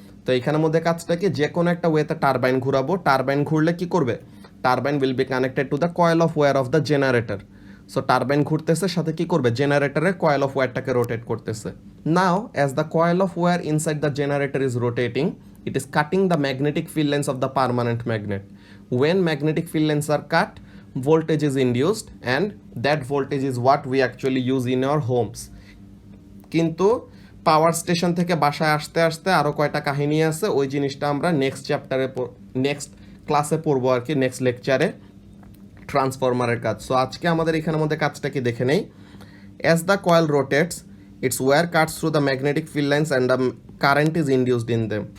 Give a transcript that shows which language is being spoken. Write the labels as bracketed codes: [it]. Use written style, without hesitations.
[bn] তো এইখানের মধ্যে কাজটা কি, যে কোনো একটা ওয়েতে টারবাইন ঘুরাবো, টারবাইন ঘুরলে কি করবে, [en] Turbine will be connected to the coil of wire of the generator. [bn] So turbine ঘুরতেছে, সাথে কি করবে, জেনারেটরের কয়েল অফ ওয়্যারটাকে রোটেট করতেছে। [en] Now as the coil of wire inside the generator is rotating, it is cutting the magnetic field lines of the permanent magnet. When magnetic field lines are cut, voltage is induced, and that voltage is what we actually use in our homes. [bn] কিন্তু power station থেকে বাসায় আসতে আসতে আরও কয়টা কাহিনী আছে, ওই জিনিসটা আমরা নেক্সট চ্যাপ্টারে নেক্সট ক্লাসে পড়বো আর কি, নেক্সট লেকচারে, ট্রান্সফরমারের কাজ। সো আজকে আমাদের এখানের মধ্যে কাজটা কি দেখে নেই। [en] As the coil rotates, its wire cuts through the magnetic field lines and the current is induced in them.